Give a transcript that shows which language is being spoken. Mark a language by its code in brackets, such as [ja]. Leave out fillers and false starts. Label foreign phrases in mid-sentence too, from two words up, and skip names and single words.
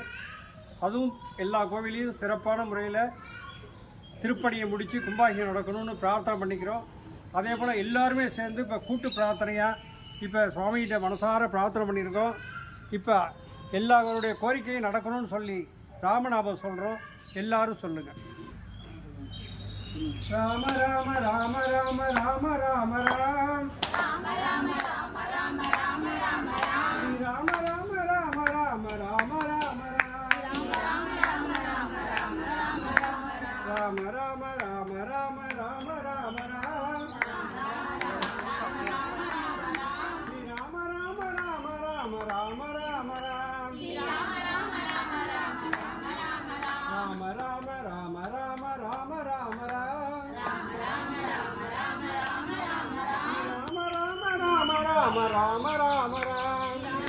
[ta] அதுவும் எல்லா கோவிலையும் சிறப்பான முறையில் திருப்பணியை முடித்து கும்பாபிஷேகம் நடக்கணும்னு பிரார்த்தனை பண்ணிக்கிறோம். அதே போல் எல்லாருமே சேர்ந்து இப்போ கூட்டு பிரார்த்தனையாக இப்போ சுவாமிகிட்ட மனசார பிரார்த்தனை பண்ணியிருக்கோம். இப்போ எல்லாருடைய கோரிக்கையும் நடக்கணும்னு சொல்லி ராமநாமம் சொல்கிறோம். எல்லாரும் சொல்லுங்கள். ராம ராம ராம ராம ராம ராம ராம் ராம ராம ராம ராம ராம ராம ராம் ராம ராம ராம ராம ராம ராம ராம் ராம ராம ராம ராம ராம ராம ராம் ஸ்ரீ ராம ராம ராம ராம ராம ராம ராம் ராம ராம ராம ராம ராம ராம ராம் ராம ராம ராம ராம்